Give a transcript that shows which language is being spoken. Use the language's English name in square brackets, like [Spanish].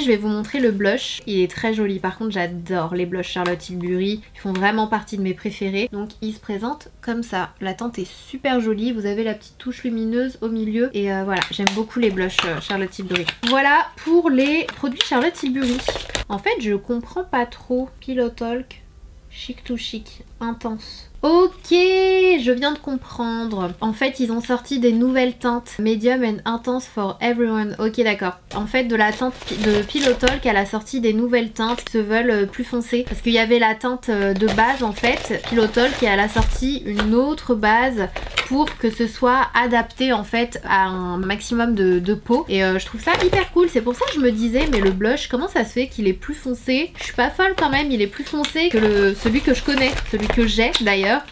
[French] Je vais vous montrer le blush, il est très joli. Par contre j'adore les blushs Charlotte Tilbury, ils font vraiment partie de mes préférés. Donc il se présente comme ça, la teinte est super jolie, vous avez la petite touche lumineuse au milieu et voilà, j'aime beaucoup les blushs Charlotte Tilbury. Voilà pour les produits Charlotte Tilbury. En fait je comprends pas trop. [English] Pillow Talk, chic to chic, intense. [French] Ok, je viens de comprendre. En fait, ils ont sorti des nouvelles teintes. [English] Medium and intense for everyone. [French] Ok, d'accord. En fait, de la teinte de Pillow Talk, elle a sorti des nouvelles teintes qui se veulent plus foncées. Parce qu'il y avait la teinte de base, en fait, Pillow Talk, et elle a sorti une autre base pour que ce soit adapté, en fait, à un maximum de peau. Et je trouve ça hyper cool. C'est pour ça que je me disais, mais le blush, comment ça se fait qu'il est plus foncé? Je suis pas folle quand même, il est plus foncé que celui que je connais, celui que j'ai d'ailleurs. l'intérieur.